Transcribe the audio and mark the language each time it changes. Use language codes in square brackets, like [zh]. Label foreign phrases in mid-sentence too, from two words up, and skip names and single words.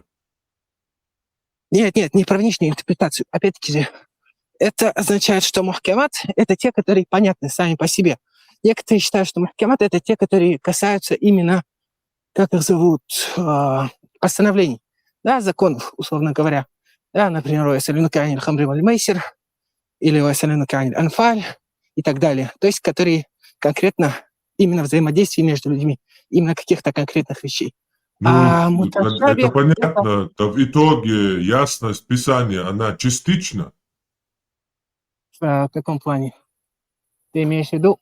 [ru] Нет, не про внешнюю интерпретацию. Опять-таки же, это означает, что мухкамат — это те, которые понятны сами по себе. Некоторые считают, что мухкамат — это те, которые касаются именно, как их зовут, постановлений, да, законов, условно говоря. Да, например, [ar] «ويسألونك عن الخمر والميسر» или «ويسألونك عن الأنفال» [ru] и так далее. То есть, которые конкретно именно взаимодействие между людьми, именно каких-то конкретных вещей. Ну, это понятно. В итоге ясность Писания, она частична. В каком плане? Ты имеешь в виду?